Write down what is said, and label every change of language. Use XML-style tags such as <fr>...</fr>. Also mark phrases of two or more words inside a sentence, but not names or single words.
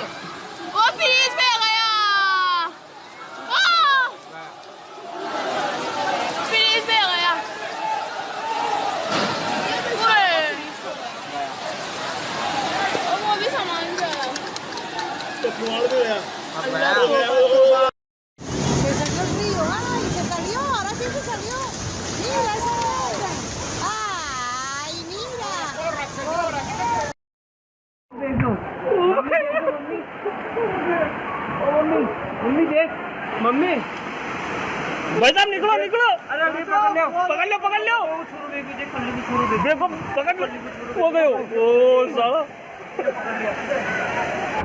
<hi>वो फ्रीज में गया। फ्रीज में गया। वो भी सामान गया। तो कुआड़ में है।</hi> <es>Se salió el río, ay, se salió, ahora sí se salió. Mira esa otra. Ay, mira.</es> <hi>मम्मी देख मम्मी भाई साहब निकलो निकलो अरे पकड़ लो पकड़ लो देखो पकड़ लो हो गए ओ साला</hi>